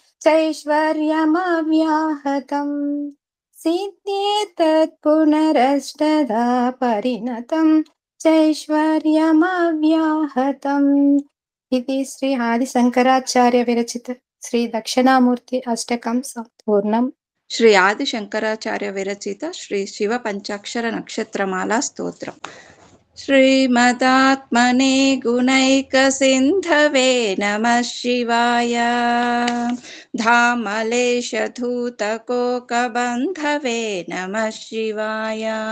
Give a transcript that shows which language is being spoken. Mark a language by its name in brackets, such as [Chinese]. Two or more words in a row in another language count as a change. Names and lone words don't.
[Sanskrit] चैश्वर्यमव्याहतम् सिद्ध्येतत् पुनरष्टधा परिणतं चैश्वर्यमव्याहतम्। इति श्री आदिशङ्कराचार्य विरचित श्री दक्षिणामूर्ति अष्टकं सम्पूर्णम्। శ్రీ ఆది శంకరాచార్య విరచిత శ్రీ శివ పంచాక్షర నక్షత్రమాల స్తోత్రం. శ్రీమదాత్మనే గుణైక సింధవే నమః శివాయ. ధామలేశ ధూతకోకబంధవే నమః శివాయ.